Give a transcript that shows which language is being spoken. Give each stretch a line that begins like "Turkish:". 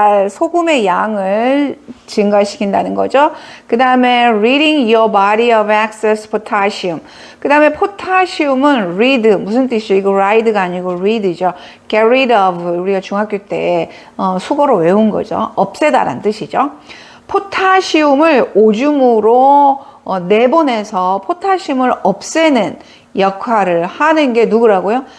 Korean: 소금의 양을 증가시킨다는 거죠. 그 다음에
English: ridding your body of excess potassium.
Korean: 그 다음에 포타시움은 rid, 무슨 뜻이죠? 이거 ride가 아니고 read죠.
English: Get rid of,
Korean: 우리가 중학교 때 수거로 외운 거죠. 없애다란 뜻이죠. 포타시움을 오줌으로 내보내서 포타시움을 없애는 역할을 하는 게 누구라고요?